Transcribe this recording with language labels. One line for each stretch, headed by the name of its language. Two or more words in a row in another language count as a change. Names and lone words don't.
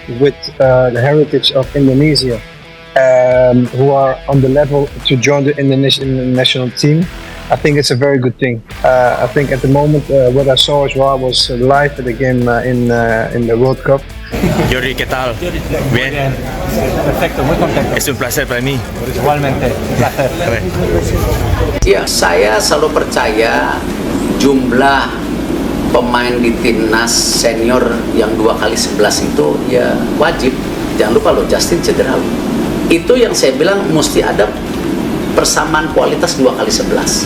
English: with the heritage of Indonesia, who are on the level to join the Indonesian national team, I think it's a very good thing. I think at the moment what I saw as well was live at the game in the World Cup.
Spanish: Jordi, ¿qué tal? Bien. Perfecto, muy contento. Es un placer para mí. Igualmente, un placer.
Indonesian: Ya, saya selalu percaya jumlah pemain di timnas senior yang 2x11 itu ya wajib. Jangan lupa loh, Justin cedera loh. Itu yang saya bilang mesti ada persamaan kualitas 2x11.